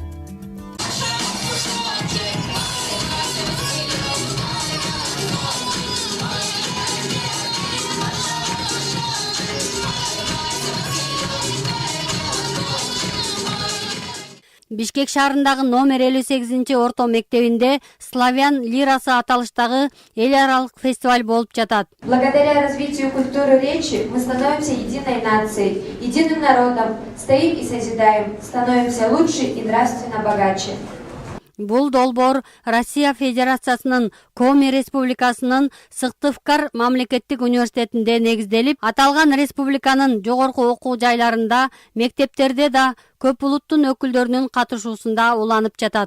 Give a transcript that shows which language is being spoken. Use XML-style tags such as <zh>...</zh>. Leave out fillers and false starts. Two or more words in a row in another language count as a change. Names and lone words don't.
<ky>Бишкек шаарындагы номер 58-орто мектебинде Славян лирасы аталыштагы эл аралык фестиваль болуп жатат.</ky> <ru>Благодаря развитию культуры речи мы становимся единой нацией, единым народом, стоим и созидаем, становимся лучше и нравственно богаче.</ru> <ky>Бул долбоор Россия Федерациясынын Коми Республикасынын Сыктывкар мамлекеттик университетинде негизделип, аталган республиканын жогорку окуу жайларында, мектептерде да көп улуттун өкүлдөрүнүн катышуусунда уланып жатат.</ky>